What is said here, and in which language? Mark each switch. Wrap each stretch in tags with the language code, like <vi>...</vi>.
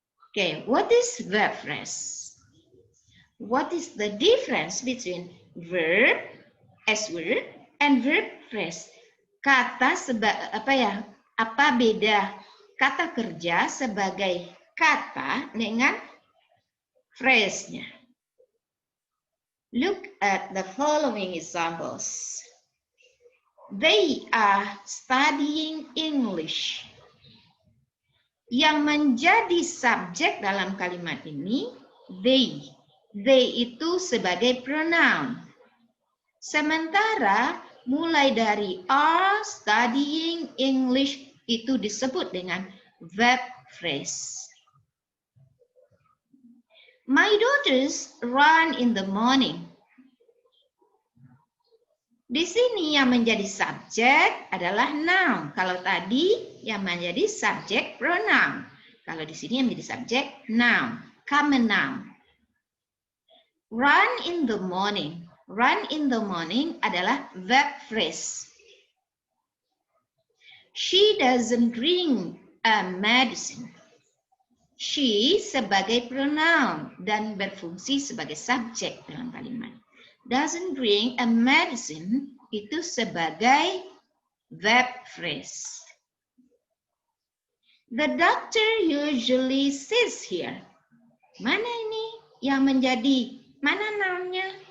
<en>Okay, what is verb phrase? What is the difference between verb as word and verb phrase?</en> <id>Kata apa beda kata kerja sebagai kata dengan phrase-nya?</id> <en>Look at the following examples. They are studying English.</en> <id>Yang menjadi subjek dalam kalimat ini, they. They itu sebagai pronoun. Sementara mulai dari</id> <en>are studying English</en> <id>itu disebut dengan verb phrase.</id> <en>My daughters run in the morning.</en> <id>Di sini yang menjadi subjek adalah noun. Kalau tadi yang menjadi subjek pronoun. Kalau di sini yang menjadi subjek noun, common noun.</id> <en>Run in the morning. Run in the morning adalah verb phrase. She doesn't drink a medicine.</en> <id>She sebagai pronoun dan berfungsi sebagai subjek dalam kalimat.</id> <en>Doesn't drink a medicine</en> <id>itu sebagai</id> <en>verb phrase. The doctor usually sits here.</en> <id>Mana ini yang menjadi, mana nounnya?</id>